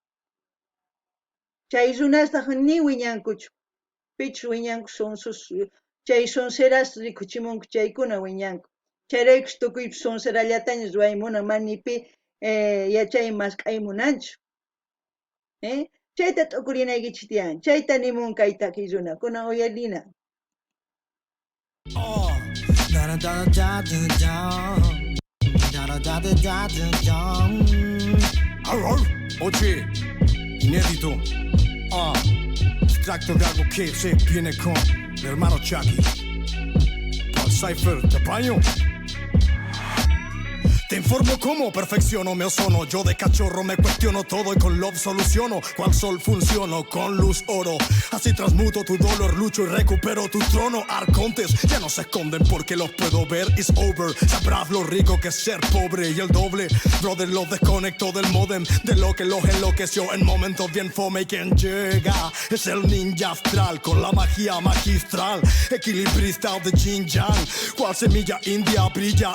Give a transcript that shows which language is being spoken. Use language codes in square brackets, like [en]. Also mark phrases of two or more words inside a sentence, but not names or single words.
[qu] runastaq ni wiñankuchu pichus wiñanku sunsus chay sonseras rikuchimunku chaykuna wiñanku chayraykus tukuypis sonserallataña ruwaymunan manipi yachay masq'ay munanchu chayta t'ukurinaykichis tiyan chayta nimun kay takiy runakuna uyalina [es] Oye, inédito. Extracto de algo que se viene con mi hermano Chucky. Al Cypher, te apaño. Te informo cómo perfecciono mi ozono. Yo de cachorro me cuestiono todo y con love soluciono. Cual sol funciono con luz oro. Así transmuto tu dolor, lucho y recupero tu trono. Arcontes ya no se esconden porque los puedo ver. [en] It's over. [es] Sabrás lo rico que es ser pobre y el doble. Brother, lo desconecto del modem. De lo que los enloqueció en momentos bien fome. Y quien llega es el ninja astral con la magia magistral. Equilibrista de Jin Yang. Cual semilla india brilla.